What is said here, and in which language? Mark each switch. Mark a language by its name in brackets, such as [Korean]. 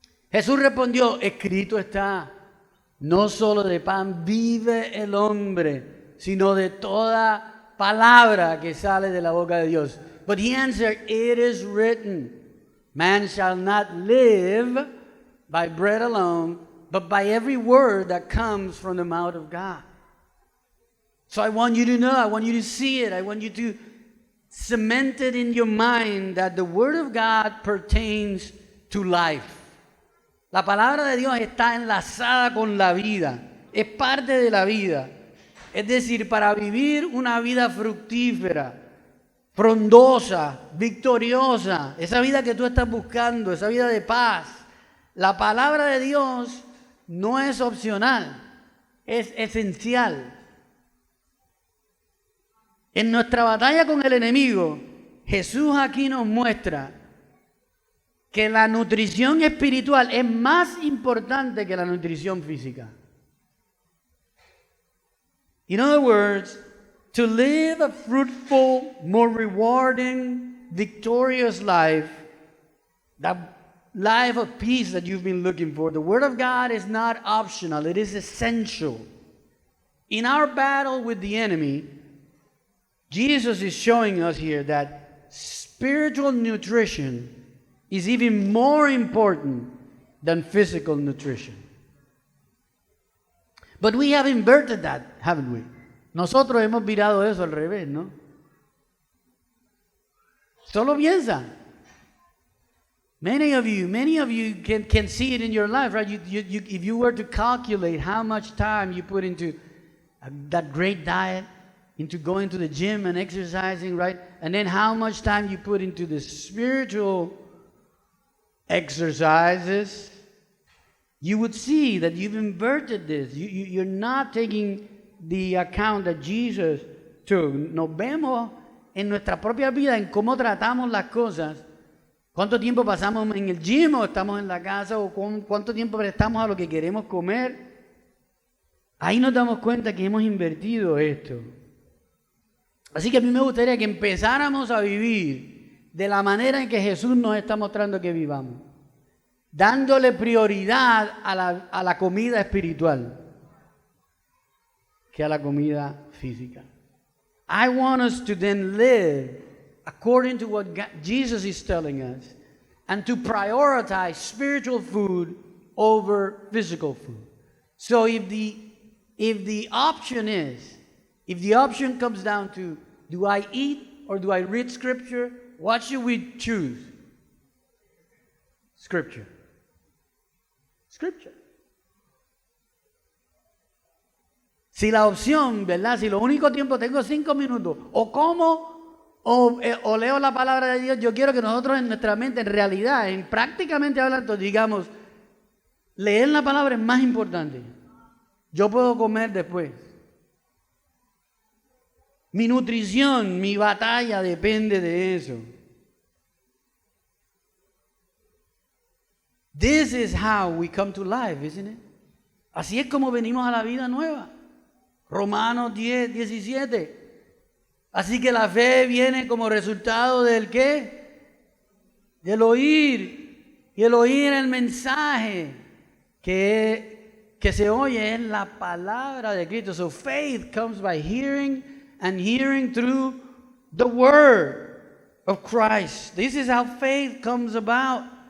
[Spanish] Jesús respondió, escrito está, no solo de pan vive el hombre, sino de toda palabra que sale de la boca de Dios. [English] But he answered, it is written, man shall not live by bread alone, but by every word that comes from the mouth of God. So I want you to know, I want you to see it, I want you to cement it in your mind that the word of God pertains to life. [Spanish] La palabra de Dios está enlazada con la vida, es parte de la vida. Es decir, para vivir una vida fructífera, frondosa, victoriosa, esa vida que tú estás buscando, esa vida de paz, la palabra de Dios no es opcional, es esencial. En nuestra batalla con el enemigo, Jesús aquí nos muestra que la nutrición espiritual es más importante que la nutrición física. [English] In other words, to live a fruitful, more rewarding, victorious life, that life of peace that you've been looking for, the Word of God is not optional, it is essential. In our battle with the enemy, Jesus is showing us here that spiritual nutrition is even more important than physical nutrition. But we have inverted that, haven't we? [Spanish] Nosotros hemos virado eso al revés, ¿no? Solo piensa. [English] Many of you can see it in your life, right? If you were to calculate how much time you put into that great diet, into going to the gym and exercising, right? And then how much time you put into the spiritual exercises, you would see that you've inverted this. You're not taking the account that Jesus took. [Spanish] Nos vemos en nuestra propia vida, en cómo tratamos las cosas. ¿Cuánto tiempo pasamos en el gym o estamos en la casa? ¿O cuánto tiempo prestamos a lo que queremos comer? Ahí nos damos cuenta que hemos invertido esto. Así que a mí me gustaría que empezáramos a vivir de la manera en que Jesús nos está mostrando que vivamos, dándole prioridad a la comida espiritual que a la comida física. [English] I want us to then live according to what Jesus is telling us and to prioritize spiritual food over physical food. So if the option comes down to, do I eat or do I read scripture? What should we choose? Scripture. Scripture. [Spanish] Si la opción, ¿verdad? Si lo único tiempo tengo 5 minutos, o como, o leo la palabra de Dios, yo quiero que nosotros en nuestra mente, en realidad, en prácticamente hablando, digamos, leer la palabra es más importante. Yo puedo comer después. Mi nutrición, mi batalla depende de eso. [English] This is how we come to life, isn't it? [Spanish] Así es como venimos a la vida nueva. Romanos 10, 17. Así que la fe viene como resultado del ¿qué? Del oír. Y el oír el mensaje que se oye es la palabra de Cristo. [English] So faith comes by hearing and hearing through the word of Christ. This is how faith comes about.